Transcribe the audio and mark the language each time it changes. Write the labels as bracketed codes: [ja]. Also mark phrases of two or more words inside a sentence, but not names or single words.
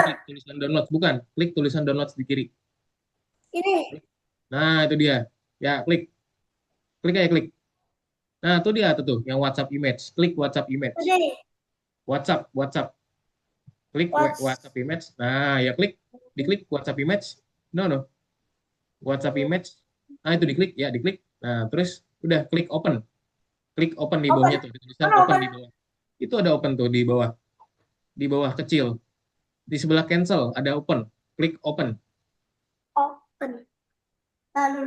[id] klik tulisan downloads, bukan? Klik tulisan downloads di kiri. Ini. Nah, itu dia. Ya, klik. Klik aja, klik. Nah, itu dia tuh, yang WhatsApp image. Klik WhatsApp image. Udah. WhatsApp, WhatsApp. Klik WhatsApp image. Nah, ya klik. Diklik WhatsApp image. No, no. WhatsApp image. Nah, itu diklik, ya diklik. Nah, terus udah klik open. Klik open di bawahnya tuh, tulisan Mana open open? di bawah. Itu ada open tuh di bawah. Di bawah kecil. Di sebelah cancel ada open. Klik open. Open. Lalu